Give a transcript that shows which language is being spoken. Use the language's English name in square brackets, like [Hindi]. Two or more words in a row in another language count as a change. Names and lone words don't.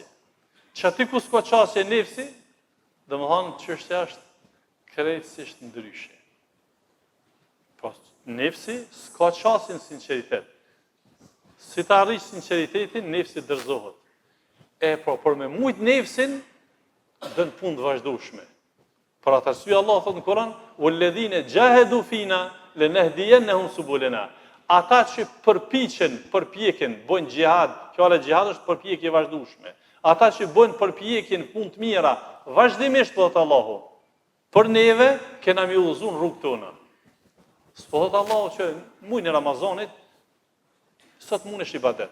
[Albanian] Që aty ku s'ka qasje nefsi, dhe më thonë çështja është krejtësisht ndryshe. Po, nefsi s'ka qasje në sinceritet. Si të arrish sinceritetin, nefsi dërzohet. Por me mujt nefsin, dën punë të vazhdueshme. Për atë arsye Allah thotë në Kur'an, [Arabic] "والذين جاهدوا فينا لنهدينهم سبلنا." [Albanian] Ata që përpjekën, bojnë xhihad, fjala xhihad është përpjekje vazhdueshme. Ata që bojnë përpjekjen punë të mira, vazhdimisht thotë Allahu, për neve kena mi udhëzuar rrugën tonë. S'po thotë Allahu që muajin e Ramazanit sot mundesh ibadet.